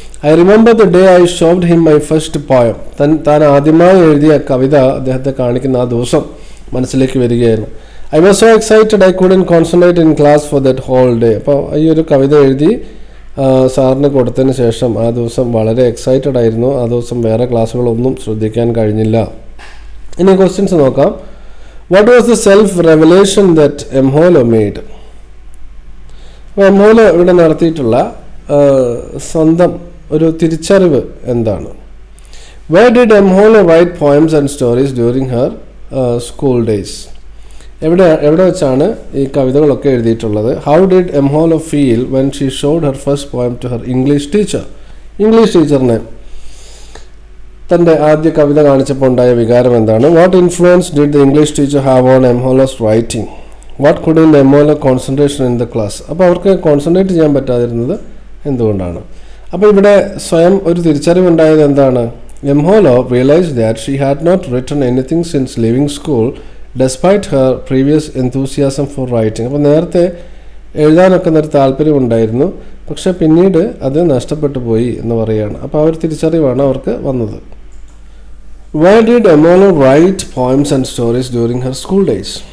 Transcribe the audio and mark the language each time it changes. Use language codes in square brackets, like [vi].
[en] I remember the day I showed him my first poem. [ml] താൻ ആദ്യമായി എഴുതിയ കവിത അദ്ദേഹത്തെ കാണിക്കുന്ന ആ ദിവസം മനസ്സിലേക്ക് വരികയായിരുന്നു. [en] I was so excited I couldn't concentrate in class for that whole day. [ml] അപ്പോൾ ഈ ഒരു കവിത എഴുതി സാറിന് കൊടുത്തതിന് ശേഷം ആ ദിവസം വളരെ എക്സൈറ്റഡ് ആയിരുന്നു. ആ ദിവസം വേറെ ക്ലാസ്സുകളൊന്നും ശ്രദ്ധിക്കാൻ കഴിഞ്ഞില്ല. ഇനി ക്വസ്റ്റ്യൻസ് നോക്കാം. [en] What was the self revelation that Mhlolo made? [ml] അപ്പോൾ എംഹോലോ ഇവിടെ നടത്തിയിട്ടുള്ള സ്വന്തം ഒരു തിരിച്ചറിവ് എന്താണ്? [en] Where did Emholo write poems and stories during her school days? [ml] എവിടെ വെച്ചാണ് ഈ കവിതകളൊക്കെ എഴുതിയിട്ടുള്ളത്? [en] How did Emholo feel when she showed her first poem to her English teacher? [ml] English ടീച്ചറിനെ തൻ്റെ ആദ്യ കവിത കാണിച്ചപ്പോൾ ഉണ്ടായ വികാരം എന്താണ്? [en] What influence did the English teacher have on Emholo's writing? What couldn't Emholo concentration in the class? [ml] അപ്പോൾ അവർക്ക് concentrate ചെയ്യാൻ പറ്റാതിരുന്നത് എന്തുകൊണ്ടാണ്? അപ്പോൾ ഇവിടെ സ്വയം ഒരു തിരിച്ചറിവുണ്ടായത് എന്താണ്? [en] Emholo realized that she had not written anything since leaving school despite her previous enthusiasm for writing. [ml] അപ്പോൾ നേരത്തെ എഴുതാനൊക്കെ ഒരു താല്പര്യമുണ്ടായിരുന്നു, പക്ഷെ പിന്നീട് അത് നഷ്ടപ്പെട്ടു പോയി എന്ന് പറയുകയാണ്. അപ്പോൾ ആ ഒരു തിരിച്ചറിവാണ് അവർക്ക് വന്നത്. [en] Why did Emholo write poems and stories during her school days?